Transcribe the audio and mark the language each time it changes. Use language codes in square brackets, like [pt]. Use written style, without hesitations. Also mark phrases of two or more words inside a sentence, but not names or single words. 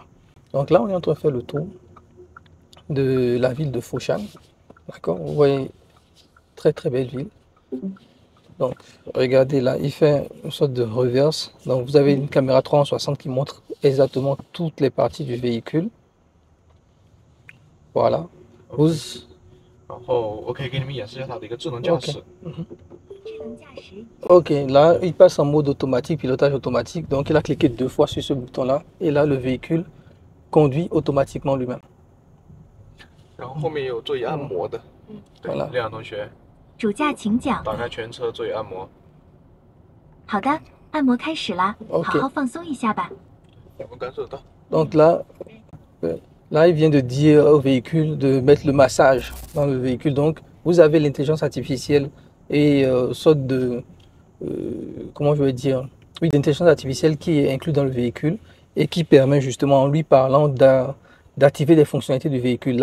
[fr] Donc là, on est en train de faire le tour de la ville de Foshan. D'accord, vous voyez, très très belle ville. Donc, regardez là, il fait une sorte de reverse. Donc, vous avez une caméra 360 qui montre exactement toutes les parties du véhicule. Voilà. Vous... [zh] 然后我可以给你们演示一下它的一个智能驾驶。 [fr] Ok, là, il passe en mode automatique, pilotage automatique. Donc, il a cliqué 2 fois sur ce bouton-là. Et là, le véhicule conduit automatiquement lui-même. [zh] 然后后面也有座椅按摩的。对，亮亮同学。主驾请讲。打开全车座椅按摩。好的，按摩开始啦，好好放松一下吧。我们感受得到。 [fr] Donc là, il vient de dire au véhicule de mettre le massage dans le véhicule. Donc, vous avez l'intelligence artificielle et sorte de, comment je vais dire, oui, d'intelligence artificielle qui est inclus dans le véhicule et qui permet justement, en lui parlant, d'activer les fonctionnalités du véhicule.